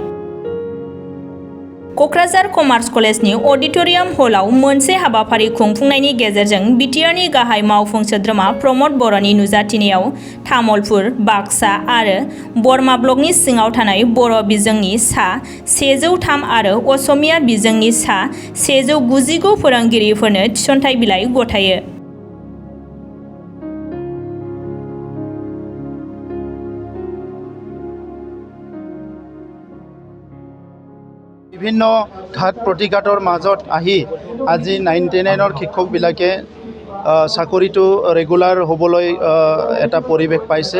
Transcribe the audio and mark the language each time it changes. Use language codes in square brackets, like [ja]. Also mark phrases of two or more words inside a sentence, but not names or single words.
[brx] क'क्राझार कमार्स कलेजनि अडिट'रियाम हलाव मोनसे हाबाफारि खुंफुंनायनि गेजेरजों बिटिआरनि गाहाय मावफुं सोद्रोमा प्रमद बर'नि नुजाथिनायाव तामुलपुर, बाक्सा आरो बरमा ब्लकनि सिङाव थानाय बर' बिजोंनि सा 103 आरो असमिया बिजोंनि सा 199 फोरोंगिरिफोरनो थिसनथाइ बिलाइ गथायो। [as] বিভিন্ন ঘাট প্ৰতিঘাতৰ মাজত আহি আজি 99ৰ শিক্ষকবিলাকে চাকৰিটো ৰেগুলাৰ হ'বলৈ এটা পৰিৱেশ পাইছে।